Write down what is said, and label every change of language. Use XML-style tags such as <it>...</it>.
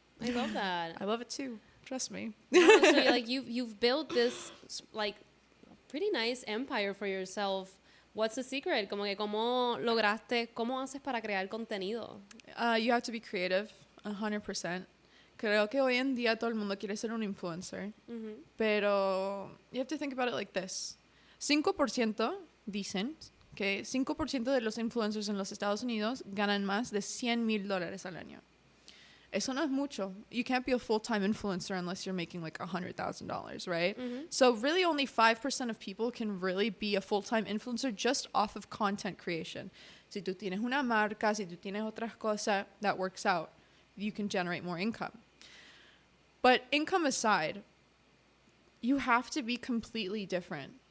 <en>I love that. I love it too, trust me. No, so like you've built this like pretty nice empire for yourself. What's the secret?</en> <es>Como que cómo lograste, cómo haces para crear contenido?</es> <en>You have to be creative, 100%.</en> <es>Creo que hoy en día todo el mundo quiere ser un influencer. Ujú.</es> <en>Pero you have to think about it like this.</en> <es>5% dicen que 5% de los influencers en los Estados Unidos ganan más de $100,000 al año. Eso no es mucho.</es> <en>You can't be a full-time influencer unless you're making like $100,000, right? Mhm. So really only 5% of people can really be a full-time influencer just off of content creation.</en> <es>Si tú tienes una marca, si tú tienes otras cosas,</es> <en>that works out. You can generate more income. But income aside, you have to be completely different.</en>